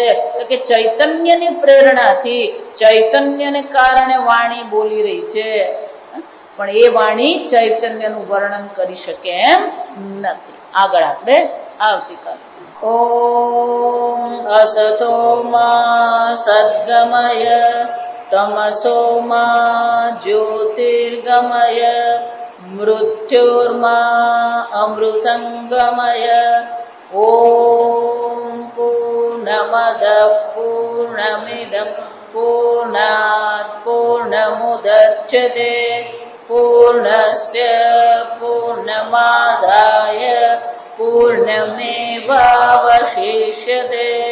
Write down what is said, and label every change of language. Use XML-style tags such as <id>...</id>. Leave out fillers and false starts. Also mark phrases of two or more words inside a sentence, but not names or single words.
<gu>તો કે ચૈતન્યની પ્રેરણાથી, ચૈતન્યને કારણે વાણી બોલી રહી છે. પણ એ વાણી ચૈતન્યનું વર્ણન કરી શકે એમ નથી. આગળ આપણે આવતીકાલે.</gu> <sa>ओम असतो मा सद्गमय तमसो मा ज्योतिर्गमय मृत्योर्मा अमृतंगमय। ओम पूर्णमदः पूर्णमिदं पूर्णात् पूर्णमुदच्यते पूर्णस्य पूर्णमादाय पूर्णमेवावशिष्यते।</sa>